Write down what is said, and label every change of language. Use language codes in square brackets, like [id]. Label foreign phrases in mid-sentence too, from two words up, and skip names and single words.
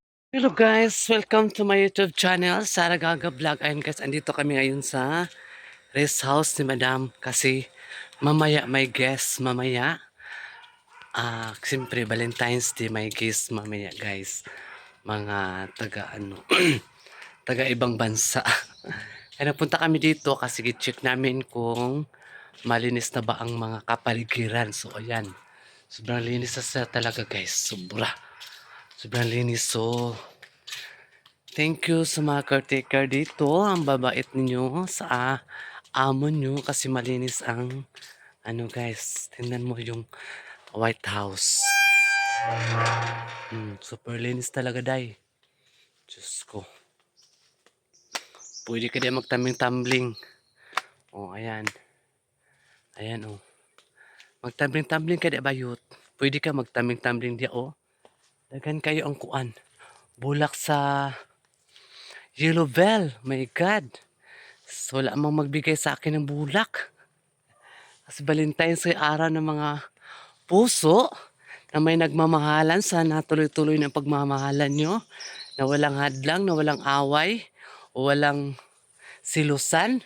[en] Hello guys, welcome to my YouTube channel, Sara Gaga Vlog. [tl] Ayun guys, andito kami ngayon sa [en] rest house [tl] ni Madam kasi mamaya may guest mamaya. Siyempre Valentine's Day may guest mamaya guys. Mga taga ano, taga ibang bansa. Kaya napunta kami dito kasi i-check namin kung malinis na ba ang mga kapaligiran. So ayan, sobrang linis na siya talaga guys, sobrang linis. So [en] thank you [tl] sa mga caretaker dito. Ang babait ninyo sa amo nyo kasi malinis ang ano guys. Tingnan mo yung White House. Super linis talaga day. Diyos ko. Pwede ka din magtaming-tumbling. Oh, ayan. Ayan oh. [ceb] Magtaming-tumbling ka di bayot. [tl] Pwede ka magtaming-tumbling di oh. [ceb] Dagan kayo ang kuan. Bulak sa Yellow Bell. [en] My God. [tl] So, wala mang magbigay sa akin ng bulak. Kasi Valentine's ay araw ng mga puso na may nagmamahalan. Sana tuloy-tuloy ng pagmamahalan nyo. Na walang hadlang, na walang away, o walang silusan.